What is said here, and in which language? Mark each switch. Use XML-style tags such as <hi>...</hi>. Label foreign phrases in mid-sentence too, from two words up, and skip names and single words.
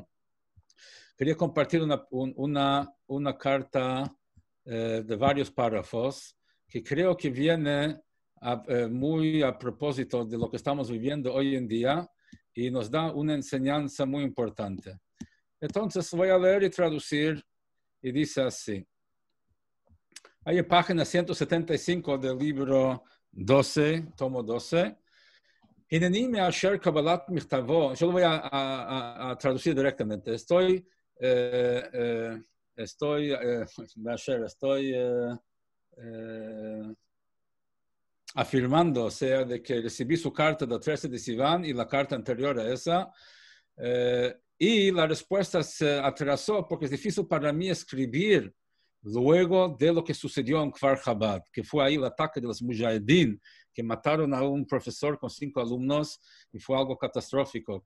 <es>Quería compartir una carta de varios párrafos que creo que viene muy a propósito de lo que estamos viviendo hoy en día y nos da una enseñanza muy importante. Entonces voy a leer y traducir y dice así. Hay en página 175 del libro 12, tomo 12.</es> <he>הנני מאשר קבלת מכתבו.</he> <es>Yo lo voy a traducir directamente. Estoy afirmando, o sea, de que recibí su carta del 13 de Sivan y la carta anterior a esa, y la respuesta se atrasó porque es difícil para mí escribir luego de lo que sucedió en Kfar Chabad, que fue ahí el ataque de los Mujahideen, que mataron a un profesor con 5 alumnos y fue algo catastrófico.</es>